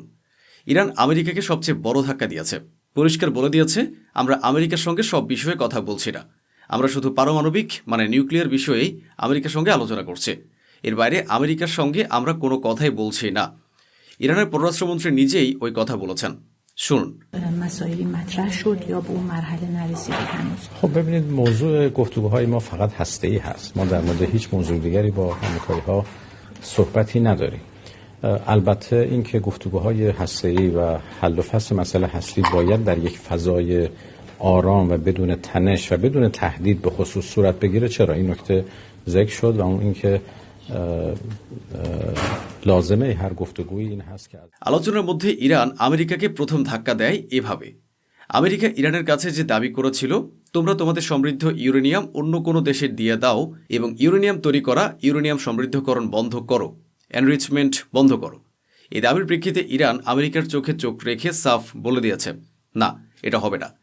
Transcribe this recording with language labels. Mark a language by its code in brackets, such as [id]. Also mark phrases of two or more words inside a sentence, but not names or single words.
[bn] ইরান আমেরিকাকে সবচেয়ে বড় ধাক্কা দিয়েছে। পরিষ্কার বলে দিয়েছে, আমরা আমেরিকার সঙ্গে সব বিষয়ে কথা বলছি না, আমরা শুধু পারমাণবিক নিউক্লিয়ার বিষয়েই আমেরিকার সঙ্গে আলোচনা করছি। এর বাইরে আমেরিকার সঙ্গে আমরা কোনো কথাই বলছি না। ইরানের পররাষ্ট্রমন্ত্রী নিজেই ওই কথা বলেছেন, শুনুন। [fa] خب ببینید موضوع گفتگوهای ما فقط هسته‌ای هست. ما در مورد هیچ موضوع دیگری با آمریکایی‌ها صحبتی نداریم. البته اینکه گفتگوهای هسته‌ای و حل و فصل مسئله هستی باید در یک فضای آرام و بدون تنش و بدون تهدید به خصوص صورت بگیره. چرا این نکته ذکر شد و اون اینکه لازمه هر گفتگویی این هست که [bn] আলোচনার মধ্যে ইরান আমেরিকাকে প্রথম ধাক্কা দেয় এভাবে। আমেরিকা ইরানের কাছে যে দাবি করেছিল, তোমরা তোমাদের সমৃদ্ধ ইউরেনিয়াম অন্য কোনো দেশে দিয়ে দাও এবং ইউরেনিয়াম তৈরি করা, ইউরেনিয়াম সমৃদ্ধকরণ বন্ধ করো, এনরিচমেন্ট বন্ধ করো। এই দাবির প্রেক্ষিতে ইরান আমেরিকার চোখে চোখ রেখে সাফ বলে দিয়েছে, না, এটা হবে না।